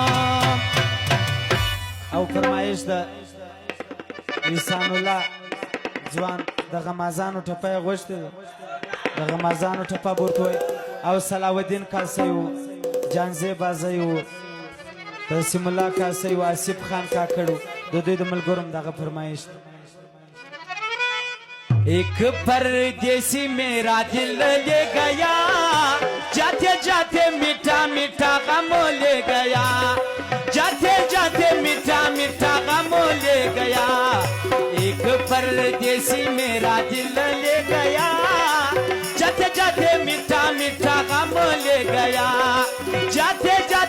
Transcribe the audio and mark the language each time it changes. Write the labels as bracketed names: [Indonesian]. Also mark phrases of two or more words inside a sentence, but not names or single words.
[Pashto] او فرمایش د احسان الله ځوان د غمازانو ټپه غوښتې د غمازانو ټپه بورته وای او صلاح الدین کاسیو جانزی بازیو رسیم الله کاسیو آصف خان کاکړو د دوی د ملګرو دغه فرمایش [Urdu] ایک پردیسی میرا دل لے گیا جاتے جاتے میٹھا میٹھا غم لے گیا جاتے جاتے میٹھا میٹھا غم لے گیا ایک پردیسی میرا دل لے گیا جاتے جاتے میٹھا میٹھا غم لے گیا جاتے